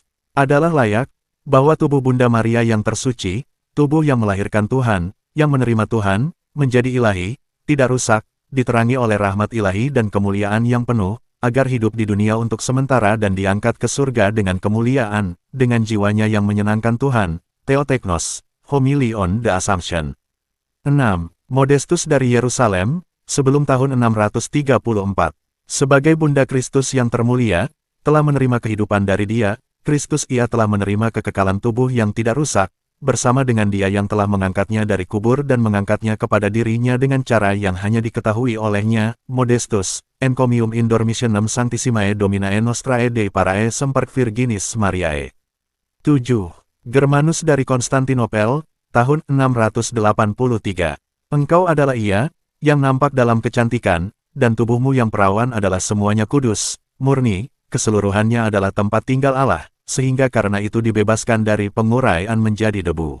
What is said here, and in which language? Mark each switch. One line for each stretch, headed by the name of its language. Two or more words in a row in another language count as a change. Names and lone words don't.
Indonesian: Adalah layak, bahwa tubuh Bunda Maria yang tersuci, tubuh yang melahirkan Tuhan, yang menerima Tuhan, menjadi ilahi, tidak rusak, diterangi oleh rahmat ilahi dan kemuliaan yang penuh, agar hidup di dunia untuk sementara dan diangkat ke surga dengan kemuliaan, dengan jiwanya yang menyenangkan Tuhan. Theoteknos, Homily on the Assumption. 6. Modestus dari Yerusalem, sebelum tahun 634. Sebagai Bunda Kristus yang termulia, telah menerima kehidupan dari Dia, Kristus Ia telah menerima kekekalan tubuh yang tidak rusak, bersama dengan Dia yang telah mengangkatnya dari kubur dan mengangkatnya kepada dirinya dengan cara yang hanya diketahui olehnya. Modestus, encomium in dormitionem sanctissimae Dominae Nostrae Dei Parae Semper Virginis Mariae. 7. Germanus dari Konstantinopel, tahun 683. Engkau adalah Ia, yang nampak dalam kecantikan, dan tubuhmu yang perawan adalah semuanya kudus, murni, keseluruhannya adalah tempat tinggal Allah, sehingga karena itu dibebaskan dari penguraian menjadi debu.